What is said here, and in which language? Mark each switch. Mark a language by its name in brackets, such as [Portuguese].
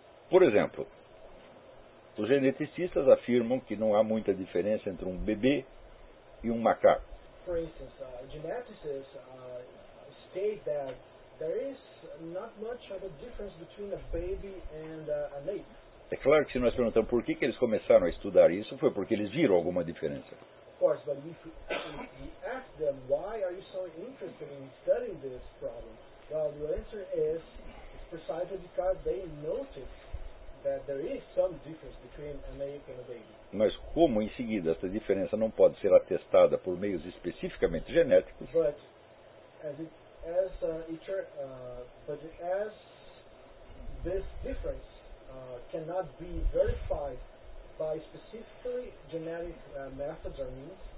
[Portuguese] Por exemplo, os geneticistas afirmam que não há muita diferença entre um bebê e um macaco. [English] For instance, geneticists state that there is not much of a difference between a baby and an ape. [Portuguese] É claro que se nós perguntamos por que eles começaram a estudar isso, foi porque eles viram alguma diferença. [English] Of course, but if we ask asked them, why are you so interested in studying this problem? Well, the answer is, it's precisely because they noticed that there is some difference between an ape and a baby. [Portuguese] Mas como, em seguida, essa diferença não pode ser atestada por meios especificamente genéticos? [English] But as this difference cannot be verified by specifically genetic methods or means,